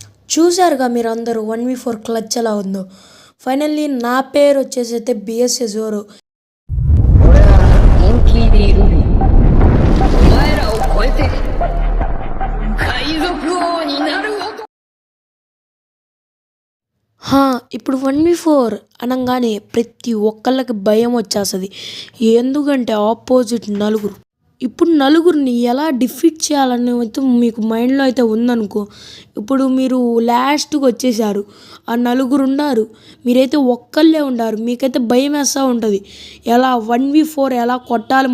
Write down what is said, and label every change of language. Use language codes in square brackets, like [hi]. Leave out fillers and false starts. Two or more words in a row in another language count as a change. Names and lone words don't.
[te] చూసారుగా మీరందరూ 1v4 క్లచ్ ఎలా ఉందో. ఫైనల్లీ నా పేరు వచ్చేసి అయితే బిఎస్ఏ జోరో. [ja] 俺は本気でいる。お前らを超えて海賊王になる男。 [te] ఇప్పుడు 1v4 అనగానే ప్రతి ఒక్కళ్ళకి భయం వచ్చేస్తుంది. ఎందుకంటే ఆపోజిట్ నలుగురు. ఇప్పుడు నలుగురిని ఎలా డిఫీట్ చేయాలని అయితే మీకు మైండ్లో అయితే ఉందనుకో. ఇప్పుడు మీరు లాస్ట్కి వచ్చేసారు, ఆ నలుగురు ఉన్నారు, మీరైతే ఒక్కళ్ళే ఉండారు, మీకైతే భయం వేస్తూ ఉంటుంది ఎలా 1v4 ఎలా కొట్టాలి.